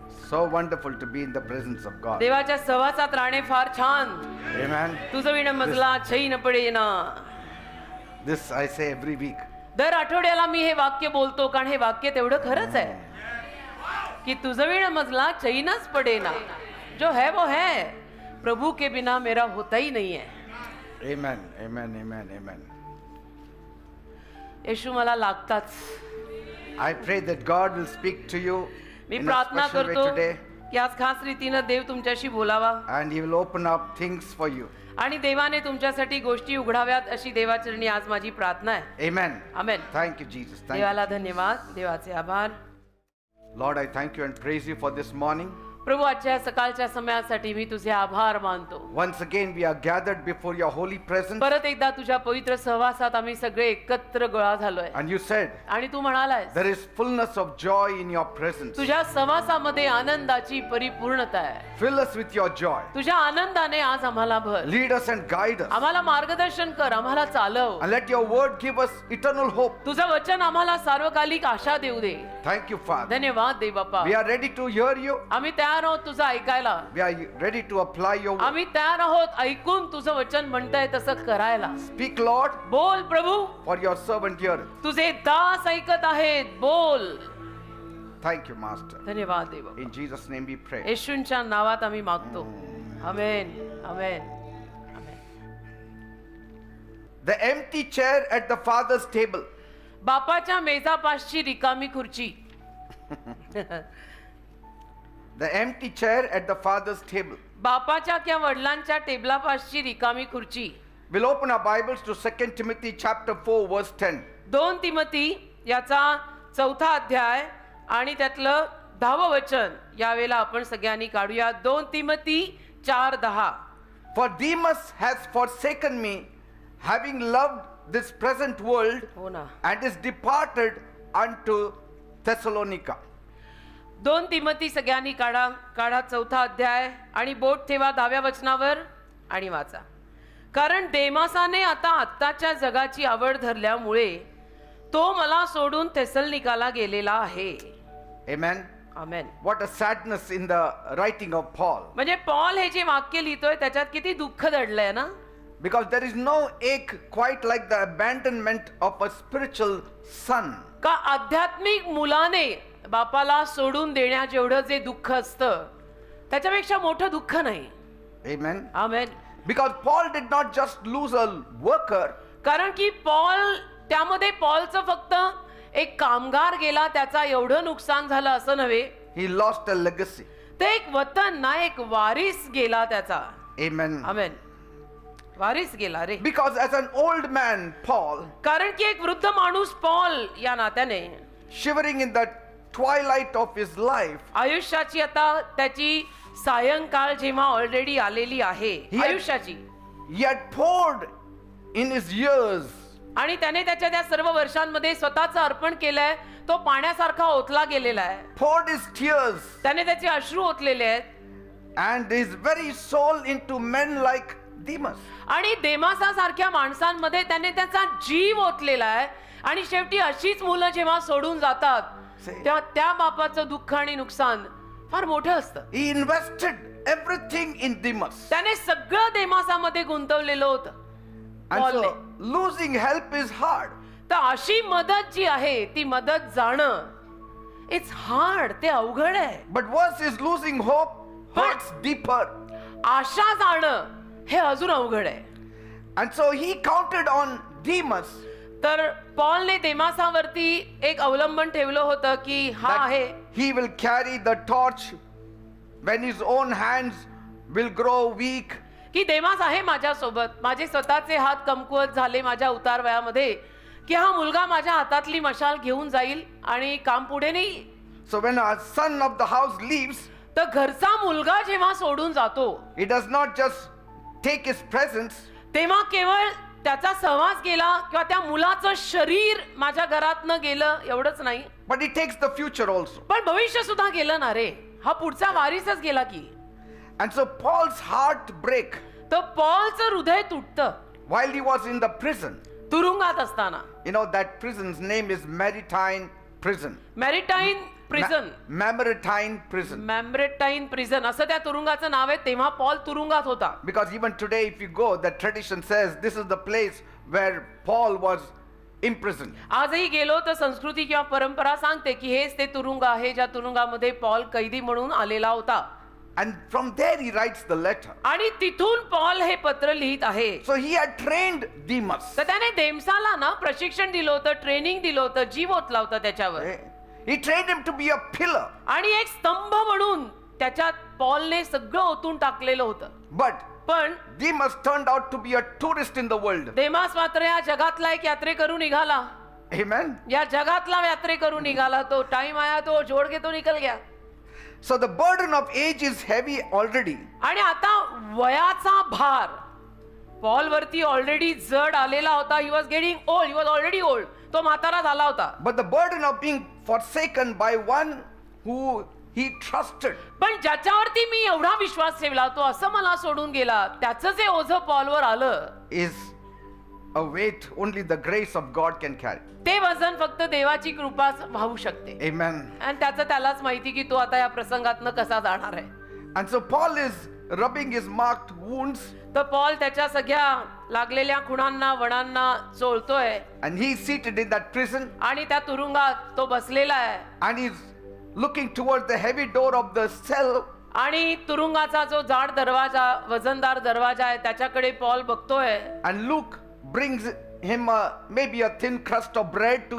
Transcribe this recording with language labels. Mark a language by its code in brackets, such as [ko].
[en] So wonderful to be in the presence of God. [mr] देवाच्या सहवासात राहणे फार छान. [en] Amen. [mr] तुझं विण मजला छई न पडे ना. [en] This I say every week. [mr] दर आठवड्याला मी हे वाक्य बोलतो, कारण हे वाक्य तेवढं खरंच आहे की तुझं विण मजला चैनच पडे ना. [hi] जो है वो है, प्रभु के बिना मेरा होता ही नहीं है. [en] Amen. Amen. Amen. Amen. [mr] येशू मला लागताच. [en] I pray that God will speak to you [mr] मी [en] in a [mr] प्रार्थना [en] special way [mr] करतो [en] today, [mr] की आज खास रीतीनं देव तुमच्याशी बोलावा [en] and He will open up things for you. [mr] आणि देवाने तुमच्यासाठी गोष्टी उघडाव्यात अशी देवाचरणी आज माझी प्रार्थना आहे. [en] Amen. [mr] Amen. [en] Thank you, Jesus. Thank [mr] देवाला [en] you. [mr] धन्यवाद, देवाचे आभार. [en] Lord, I thank you and praise you for this morning. [mr] प्रभू, आजच्या सकाळच्या समयासाठी मी तुझे आभार मानतो. [en] Once again, we are gathered before your holy presence. [mr] परत एकदा तुझ्या पवित्र सहवासात आम्ही सगळे एकत्र गोळा झालोय. [en] And you said, [mr] आणि तू म्हणालायस [en] there is fullness of joy in your presence. [mr] तुझ्या सहवासामध्ये आनंदाची परिपूर्णता आहे. [en] Fill us with your joy. [mr] तुझ्या आनंदाने आज आम्हाला भर. [en] Lead us and guide us. [mr] आम्हाला मार्गदर्शन कर, आम्हाला चालव. [en] And let your word give us eternal hope. [mr] तुझं वचन आम्हाला सार्वकालिक आशा देऊ दे. [en] Thank you, Father. [mr] धन्यवाद दे बाप्पा. [en] We are ready to hear you. [mr] आम्ही तयार आहोत तुझं ऐकायला. [en] We are ready to apply your word. [mr] आम्ही तयार आहोत ऐकून तुझं वचन म्हणताय तसं करायला. [en] Speak, Lord, [mr] बोल प्रभू, [en] for your servant heareth. [mr] तुझे दास ऐकत आहेत. बोल. [en] Thank you, Master. [mr] धन्यवाद देव. [en] In Jesus' name we pray. [mr] येशूंच्या नावात आम्ही मागतो. आमेन. आमेन. [en] The empty chair at the Father's table. [mr] बापाच्या मेजापासची रिकामी खुर्ची. [en] The empty chair at the Father's table. [mr] बापाच्या किंवा वडिलांच्या टेबलापासची रिकामी खुर्ची. [en] We'll open our Bibles to 2 Timothy chapter 4 verse 10. [mr] 2 Timothy याचा 4था अध्याय आणि त्यातलं 10वं वचन यावेळेला आपण सगळ्यांनी काढूया. 2 Timothy 4:10. [en] For Demas has forsaken me, having loved this present world, [mr] हो ना. [en] and is departed unto Thessalonica. [mr] 2 Timothy सगळ्यांनी काढा 4था अध्याय आणि बोट ठेवा 10व्या वचनावर आणि वाचा. कारण देमासाने आता आत्ताच्या जगाची आवड धरल्यामुळे तो मला सोडून थेसलनिकाला गेलेला आहे. [en] Amen. [mr] Amen. [en] What a sadness in the writing of Paul. [mr] म्हणजे पॉल हे जे वाक्य लिहितोय त्याच्यात किती दुःख दडलंय ना. [en] Because there is no ache quite like the abandonment of a spiritual son. [mr] का आध्यात्मिक मुलाने बापाला सोडून देण्या जेवढं जे दुःख असतं त्याच्यापेक्षा मोठं दुःख नाही. [en] Amen. [mr] Amen. [en] Because Paul did not just lose a worker. [mr] कारण की त्यामध्ये पॉलचं फक्त एक कामगार गेला त्याचा एवढं नुकसान झालं असं नव्हे. [en] He lost a legacy. [mr] ते एक वतन ना, एक वारिस गेला त्याचा. [en] Amen. [mr] आमेन. वारिस गेला रे. [en] Because as an old man, Paul, [mr] कारण की एक वृद्ध माणूस पॉल या नात्याने [en] shivering in the twilight of his life, [mr] आयुष्याची आता त्याची सायंकाळ जेव्हा ऑलरेडी आलेली आहे आयुष्याची, [en] he had poured in his years. [mr] आणि त्याने त्याच्या त्या सर्व वर्षांमध्ये स्वतःचं अर्पण केलंय. तो पाण्यासारखा ओतला गेलेला आहे. [en] Poured his tears [mr] त्याने त्याचे अश्रू ओतलेले आहेत. [en] and his very soul into men like Demas. [mr] आणि देमासासारख्या माणसांमध्ये त्याने त्याचा जीव ओतलेला आहे. आणि शेवटी अशीच मुलं जेव्हा सोडून जातात तेव्हा त्या बापाचं दुःख आणि नुकसान फार मोठं असतं. [en] He invested everything in Demas. [mr] त्याने सगळं देमासामध्ये गुंतवलेलं होतं. [en] And [mr] पॉलने. [en] so losing help is hard. [mr] तर अशी मदत जी आहे ती मदत जाणं [en] It's hard. [mr] ते अवघड आहे. [en] But worse is losing hope hurts deeper. [mr] आशा जाणं हे अजून अवघड आहे. [en] And so he counted on Demas. [mr] तर पॉलने देमासावरती एक अवलंबन ठेवलं होतं की हा [en] that [mr] आहे [en] he will carry the torch when his own hands will grow weak. [mr] की देमास आहे माझ्यासोबत. माझे स्वतःचे हात कमकुवत झाले माझ्या उतार वयामध्ये की हा मुलगा माझ्या हातातली मशाल घेऊन जाईल आणि काम पुढे नाही. [en] So when a son of the house leaves, [mr] तर घरचा मुलगा जेव्हा सोडून जातो [en] he does not just take his presence, [mr] तेव्हा केवळ त्याचा सहवास गेला किंवा त्या मुलाचं शरीर माझ्या घरातनं गेलं एवढंच नाही, but he takes the future also. पण भविष्य सुद्धा गेलं ना रे. हा पुढचा वारिसच गेला की. [en] And so Paul's heart break [mr] तर पॉलचं हृदय तुटतं [en] while he was in the prison. [mr] तुरुंगात असताना. [en] You know, that prison's name is Maritime Prison. Maritime Prison, Maritime Prison. [mr] मॅम्ब्रेटाईन prison असं त्या तुरुंगाचं नाव आहे. तेव्हा पॉल तुरुंगात होता. [en] Because even today, if you go, the tradition says this is the place where Paul was imprisoned. [mr] आजही गेलो तर संस्कृती किंवा परंपरा सांगते की हेच ते तुरुंग आहे ज्या तुरुंगामध्ये पॉल कैदी म्हणून आलेला होता. [en] And from there he writes the letter. [mr] आणि तिथून पॉल हे पत्र लिहित आहे. [en] So he had trained Demas. [mr] तर त्याने देमसाला ना प्रशिक्षण दिलं होतं, ट्रेनिंग दिलं होतं, जीव ओतला होता त्याच्यावर. [en] He trained him to be a pillar. [mr] आणि एक स्तंभ म्हणून त्याच्यात पॉलने सगळं ओतून टाकलेलं होतं. [en] But [mr] पण [en] Demas turned out to be a tourist in the world. [mr] देमास मात्र या जगातला एक यात्रेकरू निघाला. [en] Amen. [mr] या जगातला यात्रेकरू निघाला. [hi] तो टाइम आया तो जोड़ के तो निकल गया. [en] So the burden of age is heavy already. [mr] आणि आता वयाचा भार पॉल वरती ऑलरेडी जड आलेला होता. [en] He was getting old, he was already old. [mr] तो म्हातारा झाला होता. [en] But the burden of being forsaken by one who he trusted. [mr] पण ज्याच्यावरती मी एवढा विश्वास ठेवला तो असं मला सोडून गेला, त्याचं जे ओझं पॉलवर आलं [en] Is a weight only the grace of God can carry. [mr] ते वजन फक्त देवाची कृपा वाहू शकते. [en] Amen. [mr] आणि त्याचं त्यालाच माहिती की तो आता या प्रसंगातनं कसा जाणार आहे. [en] And so Paul is rubbing his marked wounds. [mr] तर पॉल त्याच्या सगळ्या लागलेल्या खुणांना वणांना चोळतोय. [en] And he's seated in that prison. [mr] आणि त्या तुरुंगात तो बसलेला आहे. [en] And he's looking towards the heavy door of the cell. [mr] आणि तुरुंगाचा जो जाड दरवाजा, वजनदार दरवाजा आहे त्याच्याकडे पॉल बघतोय. [en] And Luke brings him maybe a thin crust of bread to